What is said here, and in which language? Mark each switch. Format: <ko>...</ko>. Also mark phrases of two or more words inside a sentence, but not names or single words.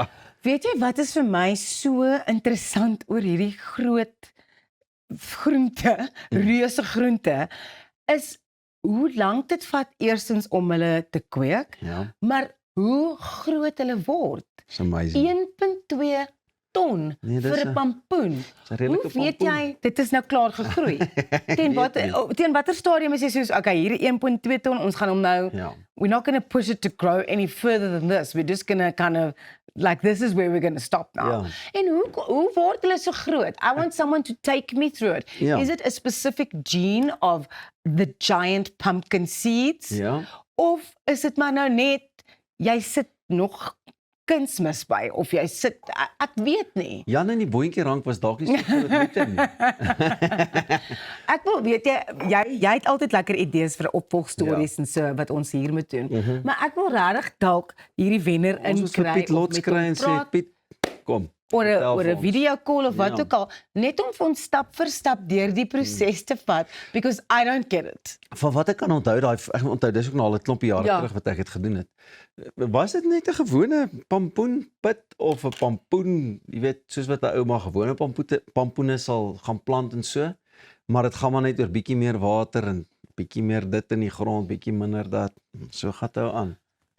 <af>Weet jy wat is vir my so interessant oor hierdie groot groente, reuse groente, is hoe lank dit vat eerstens om hulle te kweek, maar hoe groot hulle word.</af> <en>It's amazing.</en> <af>1.2 ton vir 'n pampoen. Hoe weet jy, dit is nou klaar gegroei? Teen watter stadium is jy soos, okay, hierdie 1.2 ton, ons gaan hom nou,</af> <en>we're not going to push it to grow any further than this, we're just going to kind of, like, this is where we're going to stop now.</en> <af>En hoe word hulle so groot?</af> <en>I want someone to take me through it. Is it a specific gene of the giant pumpkin seeds?</en> <af>Of is dit maar nou net, jy sit nog kunsmis by, of jy sit, ek weet nie. Jan in die boontjie rank was dalk nie so groot met hom. Ek wil weet jy het altyd lekker idees vir opvolgstories en so wat ons hier moet doen. Maar ek wil regtig dalk hierdie wenner inkry. Ons moet vir Piet Lots kry en sê, Piet, kom. Oor 'n</af> <en>video call</en> <af>of wat ook al, net om vir ons stap vir stap deur die proses te vat,</af> <en>because I don't get it.</en> <af>Van wat ek kan onthou, dis ook nou al 'n klompie jare terug wat ek het gedoen het. Was dit net 'n gewone pampoenpit of 'n pampoen, jy weet, soos wat 'n ouma gewone pampoene sal gaan plant en so, maar dit gaan maar net oor bietjie meer water en bietjie meer dit in die grond, bietjie minder dat, so gaan dit aan.</af>